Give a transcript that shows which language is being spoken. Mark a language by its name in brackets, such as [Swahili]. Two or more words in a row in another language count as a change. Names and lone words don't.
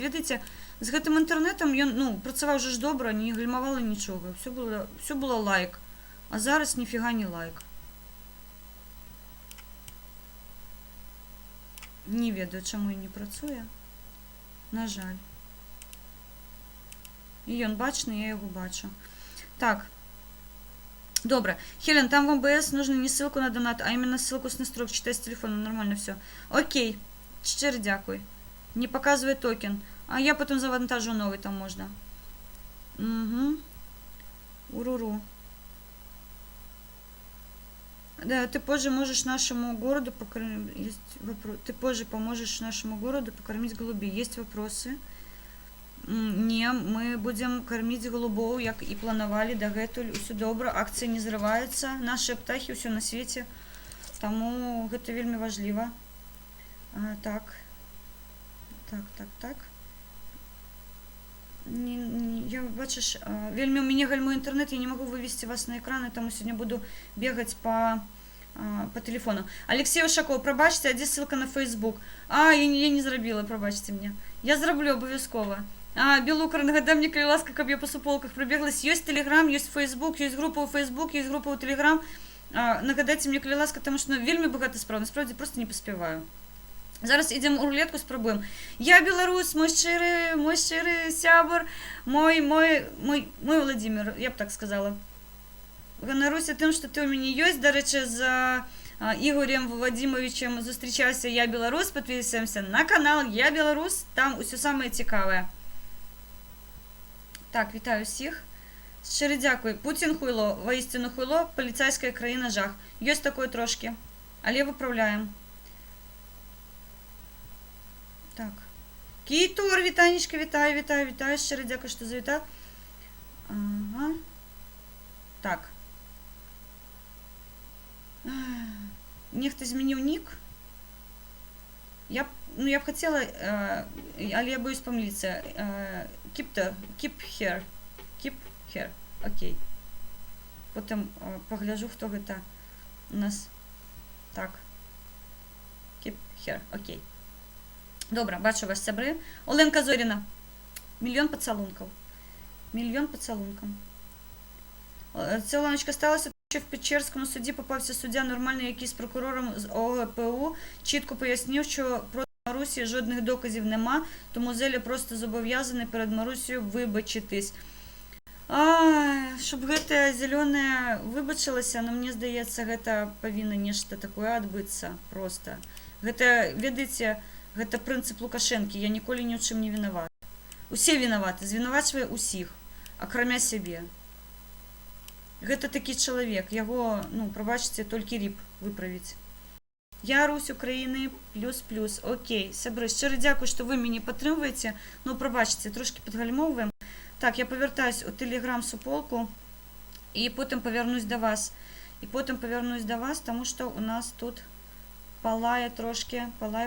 [Belarusian] Ведаеце, з гэтым інтэрнэтам ён, працаваў же ж добра, не гальмавала нічога. [Russian] Все было лайк. [Belarusian] А зараз ніфіга не лайк. Не ведаю, чаму і не працуе. На жаль. І ён бачны, я яго бачу. Так. [Russian] Добре. Хелен, там в МБС нужно не ссылку на донат, а именно ссылку с настроек. Читай с телефона, нормально все. [Ukrainian] Окей. Щиро дякую. [Russian] Не показывай токен. А я потом завантажу новый, там можно. Угу. Уруру. Да, ты позже можешь нашему городу покормить. Есть вопрос. Ты позже поможешь нашему городу покормить голубей. Есть вопросы? [Belarusian] Не, мы будем кормить голубоў, як і планавалі дагэтуль. Усё добра, акцыя не зрываецца. Наши птахі ўсё на свеце. Таму гэта вельмі важліва. Так. Я, бачыш, вельмі у мяне гальмуе інтэрнэт, я не магу вывесці вас на экраны, таму сёння буду бегаць по телефону. Алексей Ушаков, прабачце, а дзе ссылка на Facebook? Я не зрабіла, прабачце мне. Я зраблю абавязкова. Белукар, нагадай мне, калі ласка, каб я по суполках прыбеглась. Ёсць Telegram, ёсць Facebook, ёсць група ў Facebook, ёсць група ў Telegram. Нагадайце мне, калі ласка, таму што вельмі багата справ, насправді просто не паспяваю. Зараз ідзем у рулетку, спрабуем. Я беларус, мой шчыры сябар, мой Владимир, я б так сказала. Ганаруся тым, што ты ў мяне ёсць. Дарэчы, з Ігорем Владимировичем зустрічаўся Я Беларус. [Russian] Подписываемся на канал [Belarusian] Я Беларус, там усё самае цікавае. [Ukrainian] Так, вітаю всіх. Щиро дякую. Путін хуйло, воістину хуйло, поліцейська країна жах. [Belarusian] Ёсць такое трошки, але виправляем. Так. [Ukrainian] Кейтор, вітанечка, вітаю. Щиро дякую, що завітав. Ага. Так. Нехто змінив нік. Я б хотіла, але я боюсь помилитися. [English] Keep here. [Belarusian] Окей. Потім погляжу, хто гэта у нас. Так. [English] Keep here. [Belarusian] Окей. [Ukrainian] Добре, бачу вас, сябри. Оленка Зоріна. Мільйон поцілунків. Це, Оленочка, сталося, що в Печерському суді попався суддя нормальний, який з прокурором з ОГПУ чітко пояснив, що проти Марусі жодних доказів нема, тому Зеля просто зобов'язаний перед Марусією вибачитись. [Belarusian] Щоб гэта зеленая выбачылася, но мне здаецца, гэта павінна нешта такое адбыцца просто. Гэта, ведаеце, гэта прынцып Лукашэнкі, я ніколі ні ў чым не вінават. Усе вінаваты, звінавачвае усіх, акрамя сябе. Гэта такі чалавек, яго, прабачце, толькі ріп выправіць. [Ukrainian] Я Русь України плюс-плюс. Окей, сябры, щиро дякую, що ви мені підтримуєте. Ну, пробачте, трошки підгальмовуємо. Так, я повертаюсь у телеграм-суполку і потім повернусь до вас. Тому що у нас тут палає трошки, палає.